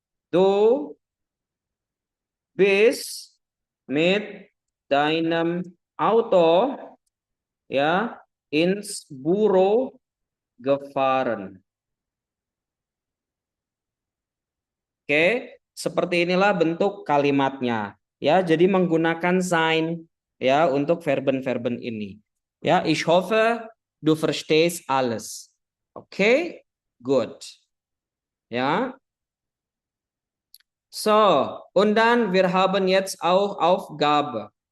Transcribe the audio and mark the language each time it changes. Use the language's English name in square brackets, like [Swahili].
[German] Du bist mit deinem Auto ja ins Büro gefahren. [Indonesian] Oke, seperti inilah bentuk kalimatnya. Ya, jadi menggunakan sein ya untuk verben-verben ini. [German] Ya, ich hoffe, du verstehst alles. Oke, good. Ja. So, und dann wir haben jetzt auch Aufgabe.